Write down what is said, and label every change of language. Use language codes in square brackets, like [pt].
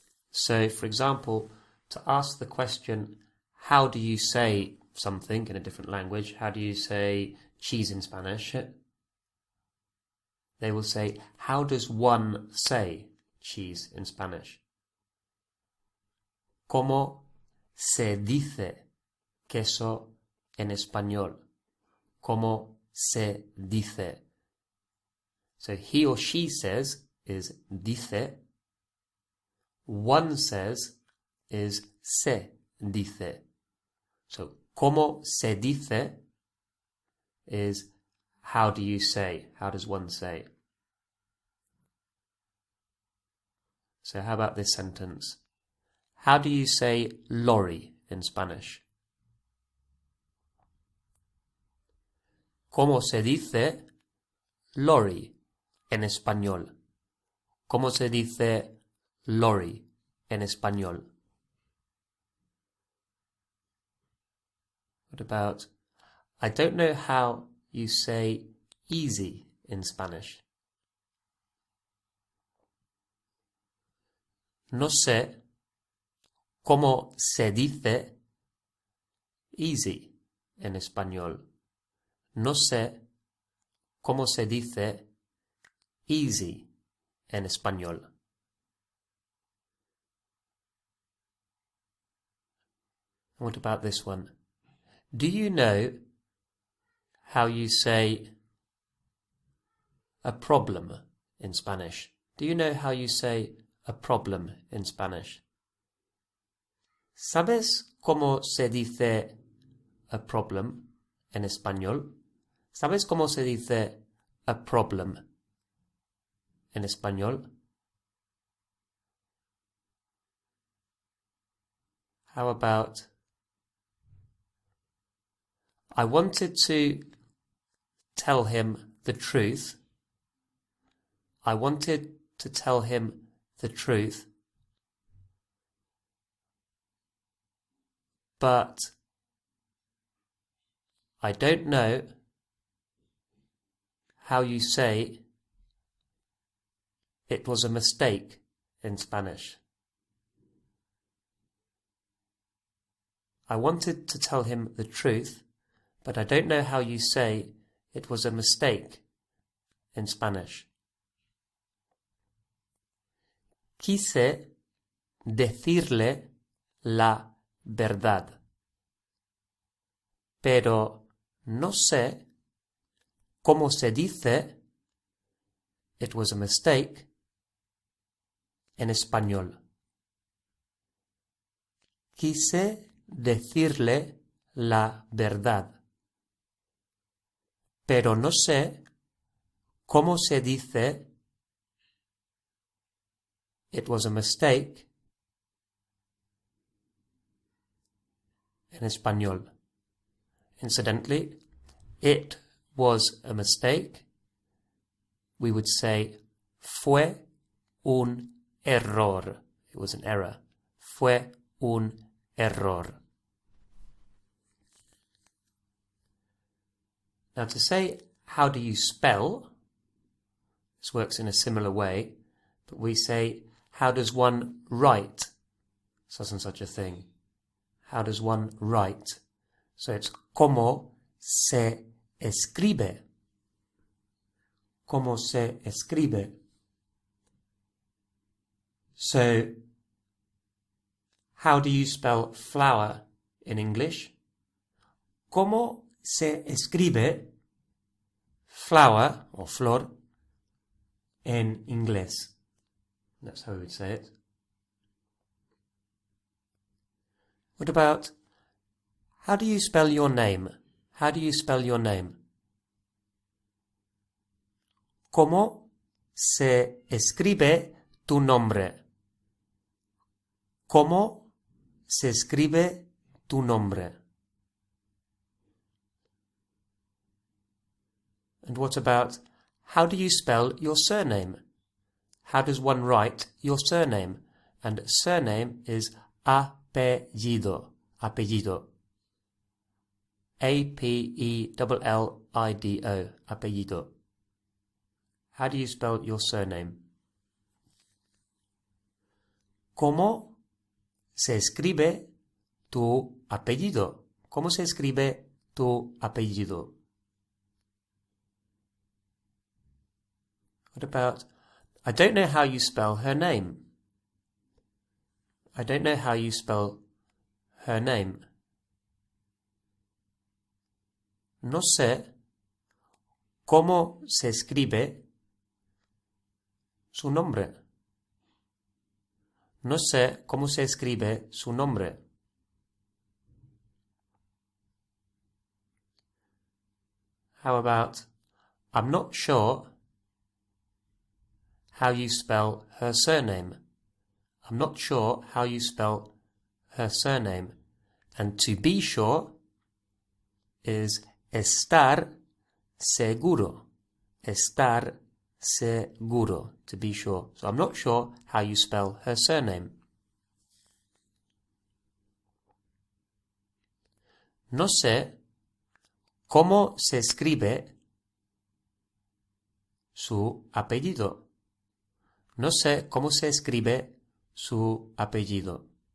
[en] So, for example, to ask the question, how do you say something in a different language? How do you say cheese in Spanish? They will say, how does one say cheese in Spanish? [es] ¿Cómo se dice queso en español? ¿Cómo se dice? [en] So he or she says is dice. One says is [es] se dice. [en] So, [es] ¿cómo se dice [en] is how do you say? How does one say? So how about this sentence? How do you say lorry in Spanish? [es] ¿Cómo se dice lorry en español? ¿Cómo se dice lorry en español? [en] What about, I don't know how you say easy in Spanish. [es] No sé cómo se dice easy en español. No sé cómo se dice easy en español. [en] What about this one? Do you know how you say a problem in Spanish? Do you know how you say a problem in Spanish? [es] ¿Sabes cómo se dice [en] a problem [es] en español? ¿Sabes cómo se dice [en] a problem [es] en español? [en] How about, I wanted to tell him the truth. I wanted to tell him the truth, but I don't know how you say it was a mistake in Spanish. I wanted to tell him the truth, but I don't know how you say it was a mistake in Spanish. [es] Quise decirle la verdad, pero no sé cómo se dice [en] it was a mistake [es] en español. Quise decirle la verdad, pero no sé cómo se dice [en] it was a mistake [es] en español. [en] Incidentally, it was a mistake. We would say [es] fue un error. [en] It was an error. [es] Fue un error. [en] Now to say, how do you spell? This works in a similar way, but we say, how does one write such and such a thing? How does one write? So it's [es] ¿cómo se escribe? ¿Cómo se escribe? [en] So, how do you spell flower in English? [es] ¿Cómo se escribe flower or flor en inglés? [en] That's how we would say it. What about, how do you spell your name? How do you spell your name? [es] ¿Cómo se escribe tu nombre? ¿Cómo se escribe tu nombre? [en] And what about, how do you spell your surname? How does one write your surname? And surname is apellido. Apellido. A-P-E-L-L-I-D-O. Apellido. How do you spell your surname? [es] ¿Cómo se escribe tu apellido? ¿Cómo se escribe tu apellido? [en] What about, I don't know how you spell her name. I don't know how you spell her name. [es] No sé cómo se escribe su nombre. No sé cómo se escribe su nombre. [en] How about, I'm not sure how you spell her surname. I'm not sure how you spell her surname. And to be sure is [es] estar seguro. Estar seguro, [en] to be sure. So I'm not sure how you spell her surname. [es] No sé cómo se escribe su apellido. No sé cómo se escribe su apellido.